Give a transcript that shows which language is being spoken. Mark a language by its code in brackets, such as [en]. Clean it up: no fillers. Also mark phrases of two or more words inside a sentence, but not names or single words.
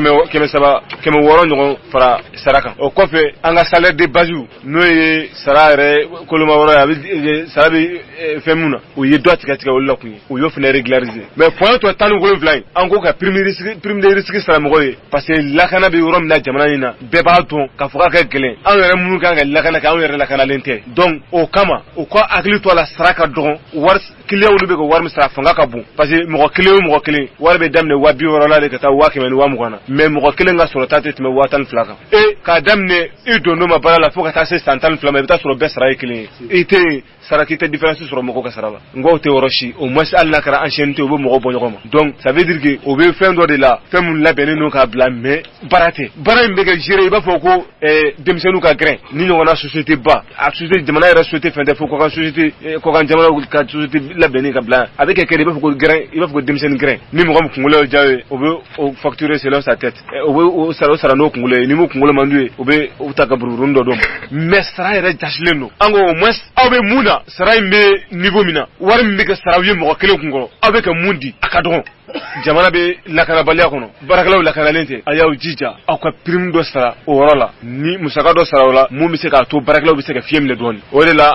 [bm] 600 ɲɔgɔn fara sara kan o kɔfɛ an ka [fr] salaire de base [bm] n'o ye sara yɛrɛ koloma wɔrɔ ye a bɛ sara bɛ fɛn mun na u ye dɔ tigɛ olu la kun ye u y'o fana régulariser mais point tɔ 17 in an ko ka [fr] prime de risque [bm] sara mɔgɔw ye [fr] parce que [bm] lakana bɛ yɔrɔ min na jamana in na bɛɛ b'a dɔn k'a fɔ k'a kɛ gɛlɛn an yɛrɛ minnu kan ka lakana kɛ anw yɛrɛ lakanalen tɛ donc o kama u ka hakili to a la sara ka dɔgɔn client olu bɛ ka wari min sara fanga ka bon [fr] parce que [bm] mɔgɔ kelen o mɔgɔ kelen wari bɛ daminɛ 200,000 la de ka taa 100,000 tɛmɛ wa mugana mais mɔgɔ kelen ka sɔrɔ ta tɛ tɛmɛ 10,000 kan k'a daminɛ i dondon ma baara la fo ka taa se san 12 ma i bɛ taa sɔrɔ bɛɛ sara ye kelen ye i tɛ sara k'i tɛ différence sɔrɔ mɔgɔw ka sara la n ko o tɛ yɔrɔ si [fr] au moins [bm] hali n'a kɛra ancienneté o bɛ mɔgɔw bɔ ɲɔgɔn ma [fr] donc ça veut dire que [bm] o bɛ fɛn dɔ de la fɛn mun labɛnnen don k'a bila mais baara tɛ baara in bɛ kɛ gérer i b'a fɔ ko denmisɛnninw ka grain ni ɲɔgɔnna société ba a société jamana yɛrɛ société fɛn tɛ fo kɔkan société kɔkan jamana ka société labɛnnen ka bila a bɛ kɛ kɛ de i b'a fɔ ko grain i b'a fɔ ko denmisɛnnin grain ni mɔgɔ min kunkolo ye diya ye o bɛ o [fr] facturer selon sa tête [bm] o bɛ o sara n'o kunkolo ye ni mun kunkolo man d'u ye o bɛ o ta ka buruburuni dɔ d'o ma mais sara yɛrɛ jasilen don an ko [fr] au moins [bm] aw bɛ mun na sara in bɛ niveau min na wari min bɛ kɛ sara ye mɔgɔ kelen kun kɔrɔ aw bɛ ka mun di a ka dɔgɔ jamana bɛ lakanabaliya kɔnɔ baarakɛlaw lakanalen tɛ a y'aw jija aw ka prime dɔ sara o yɔrɔ la ni musaka dɔ sara o la mun bɛ se k'a to baarakɛlaw bɛ se ka fiɲɛ minɛ dɔɔni o de la